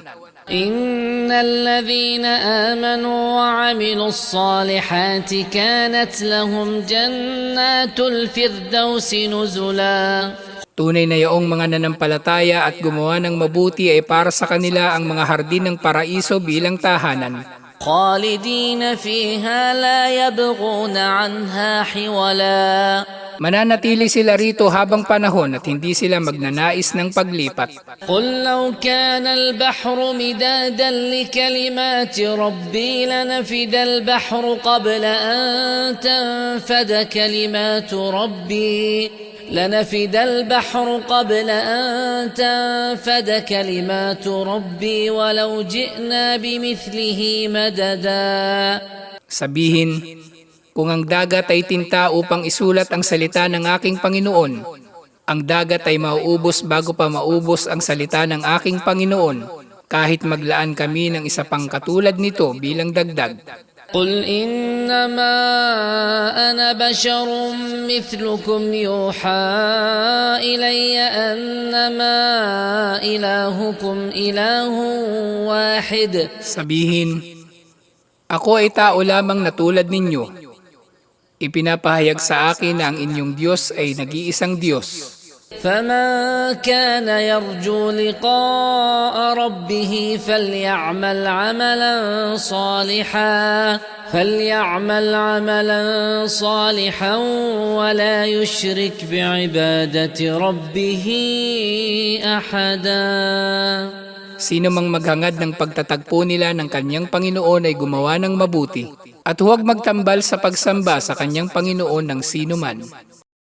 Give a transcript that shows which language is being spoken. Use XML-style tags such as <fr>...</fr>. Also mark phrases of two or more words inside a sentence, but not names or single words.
<ar>إن الذين آمنوا وعملوا الصالحات كانت لهم جنات الفردوس نزلا.</ar> <tl>Tunay na yaong mga nanampalataya at gumawa ng mabuti ay para sa kanila ang mga hardin ng paraiso bilang tahanan.</tl> <ar>خالدين فيها لا يبغون عنها حولا.</ar> <tl>Mananatili sila rito habang panahon at hindi sila magnanais ng paglipat.</tl> <ar>قل لو كان البحر مدادا لكلمات ربي لنفد البحر قبل أن تنفد كلمات ربي ولو جئنا بمثله مددا.</ar> <tl>Sabihin, kung ang dagat ay tinta upang isulat ang salita ng aking Panginoon, ang dagat ay mauubos bago pa maubos ang salita ng aking Panginoon, kahit maglaan kami ng isa pang katulad nito bilang dagdag.</tl> <ar>قل إنما أنا بشر مثلكم يوحى إلي أنما إلهكم إله واحد.</ar> <tl>Sabihin, ako ay tao lamang na tulad ninyo. Ipinapahayag sa akin na ang inyong Diyos ay nag-iisang Diyos.</tl> <ar>فمن كان يرجو لقاء ربه فليعمل عملا صالحا ولا يشرك بعبادة ربه أحدا.</ar> <tl>Sino mang maghangad ng pagtatagpo nila ng kanyang Panginoon ay gumawa ng mabuti, at huwag magtambal sa pagsamba sa kanyang Panginoon ng sino man.</tl>